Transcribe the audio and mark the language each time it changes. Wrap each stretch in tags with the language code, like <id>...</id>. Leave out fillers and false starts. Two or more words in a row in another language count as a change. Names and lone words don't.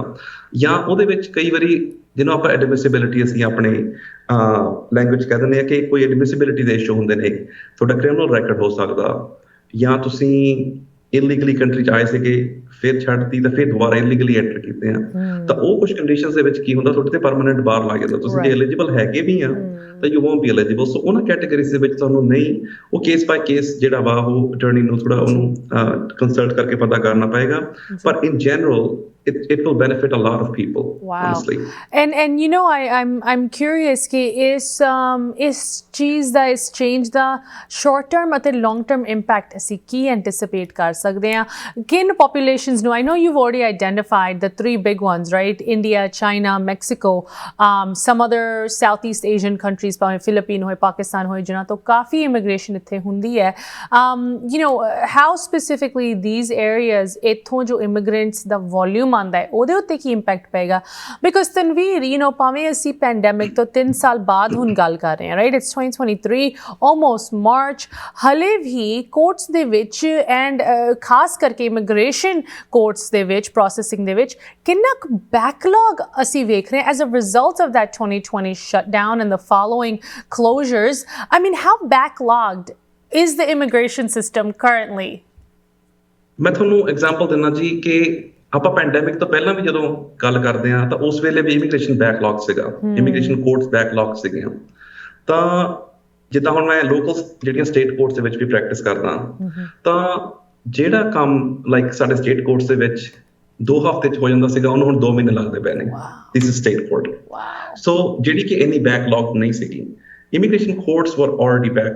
<pa>ਜਾਂ ਉਹਦੇ ਵਿੱਚ ਕਈ ਵਾਰੀ ਜਿਹਨੂੰ ਆਪਾਂ ਐਡਮਿਸਿਬਿਲਿਟੀ ਅਸੀਂ ਆਪਣੇ ਲੈਂਗੁਏਜ ਕਹਿ ਦਿੰਦੇ ਹਾਂ ਕਿ ਕੋਈ ਐਡਮਿਸਿਬਿਲਿਟੀ ਦੇ ਇਸ਼ੂ ਹੁੰਦੇ ਨੇ, ਤੁਹਾਡਾ</pa> <en>criminal record</en> <pa>ਹੋ ਸਕਦਾ ਜਾਂ ਤੁਸੀਂ</pa> <en>illegally country</en> <pa>'ਚ ਆਏ ਸੀਗੇ ਫਿਰ ਛੱਡਤੀ ਤਾਂ ਫਿਰ ਦੁਬਾਰਾ</pa> <en>illegally enter</en> <pa>ਕੀਤੇ ਆ ਤਾਂ ਉਹ ਕੁਝ ਕੰਡੀਸ਼ਨਸ ਦੇ ਵਿੱਚ ਕੀ ਹੁੰਦਾ ਤੁਹਾਡੇ ਤੇ</pa> <en>permanent bar</en> <pa>ਲੱਗ ਜਾਂਦਾ। ਤੁਸੀਂ ਜੇ ਐਲੀਜੀਬਲ ਹੈਗੇ ਵੀ ਆ ਤਾਂ</pa> <en>you won't be eligible.</en> <pa>ਸੋ ਉਹਨਾਂ ਕੈਟੇਗਰੀਜ਼ ਦੇ ਵਿੱਚ ਤੁਹਾਨੂੰ ਨਹੀਂ, ਉਹ</pa> <en>case by case</en> <pa>ਜਿਹੜਾ ਵਾ ਉਹ ਅਟਾਰਨੀ ਨੂੰ ਥੋੜਾ ਉਹਨੂੰ ਕੰਸਲਟ ਕਰਕੇ ਪਤਾ ਕਰਨਾ ਪਏਗਾ।</pa> <en>ਪਰ in general it will benefit a lot of people. Wow. Honestly. And you know, I'm curious</en> <hi>कि इस चीज़</hi> <en>ਦਾ इस change ਦਾ short term ਅਤੇ long term impact</en> <pa>ਅਸੀਂ ਕੀ</pa> <en>anticipate</en> <pa>ਕਰ ਸਕਦੇ ਹਾਂ ਕਿਨ</pa> <en>populations ਨੂੰ I know you've already identified the three big ones, right? India, China, Mexico, some other Southeast Asian countries</en> <pa>ਭਾਵੇਂ ਫਿਲੀਪੀਨ ਹੋਏ ਪਾਕਿਸਤਾਨ ਹੋਏ ਜਿਨ੍ਹਾਂ ਤੋਂ ਕਾਫੀ immigration ਇੱਥੇ ਹੁੰਦੀ ਹੈ</pa> <en>you know how specifically these</en> <pa>areas ਇੱਥੋਂ ਜੋ immigrants ਦਾ volume ਆਉਂਦਾ ਹੈ ਉਹਦੇ ਉੱਤੇ ਕੀ ਇੰਪੈਕਟ ਪਏਗਾ ਬਿਕੋਜ਼ ਤਨਵੀਰ</pa> <en>you know</en> <pa>ਭਾਵੇਂ ਅਸੀਂ ਪੈਂਡੈਮਿਕ ਤੋਂ 3 ਸਾਲ ਬਾਅਦ ਹੁਣ ਗੱਲ ਕਰ ਰਹੇ ਹਾਂ</pa> <en>right it's 2023 almost March</en> <pa>ਹਲੇ ਵੀ ਕੋਰਟਸ ਦੇ ਵਿੱਚ ਐਂਡ ਖਾਸ ਕਰਕੇ</pa> <en>immigration courts</en> <pa>ਦੇ ਵਿੱਚ ਪ੍ਰੋਸੈਸਿੰਗ ਦੇ ਵਿੱਚ ਕਿੰਨਾ ਕੁ ਬੈਕਲੌਗ ਅਸੀਂ ਵੇਖ ਰਹੇ ਹਾਂ</pa> <en>as a result of that 2020 shutdown and the following closures I mean how backlogged is the immigration system currently?</en> <pa>ਮੈਂ ਤੁਹਾਨੂੰ ਐਗਜ਼ਾਮਪਲ ਦਿੰਦਾ ਜੀ ਕਿ ਆਪਾਂ ਪੈਂਡੈਮਿਕ ਤੋਂ ਪਹਿਲਾਂ ਵੀ ਜਦੋਂ ਗੱਲ ਕਰਦੇ ਹਾਂ ਤਾਂ ਉਸ ਵੇਲੇ ਵੀ</pa> <en>immigration backlog</en> <pa>ਸੀਗਾ</pa> <en>immigration courts backlog</en> <pa>ਸੀਗੀਆਂ ਤਾਂ ਜਿੱਦਾਂ ਹੁਣ ਮੈਂ ਲੋਕਲ ਜਿਹੜੀਆਂ</pa> <en>state courts</en> <pa>ਦੇ ਵਿੱਚ ਵੀ ਪ੍ਰੈਕਟਿਸ ਕਰਦਾ ਤਾਂ ਜਿਹੜਾ ਕੰਮ ਲਾਈਕ ਸਾਡੇ</pa> <en>state courts</en> <pa>ਦੇ ਵਿੱਚ 2 ਹਫ਼ਤੇ 'ਚ ਹੋ ਜਾਂਦਾ ਸੀਗਾ ਉਹਨੂੰ ਹੁਣ 2 ਮਹੀਨੇ ਲੱਗਦੇ ਪਏ ਨੇ</pa> <en>this is state court so</en> <pa>ਜਿਹੜੀ ਕਿ ਇੰਨੀ ਬੈਕਲੌਗ ਨਹੀਂ ਸੀਗੀ</pa> <en>immigration courts were already</en>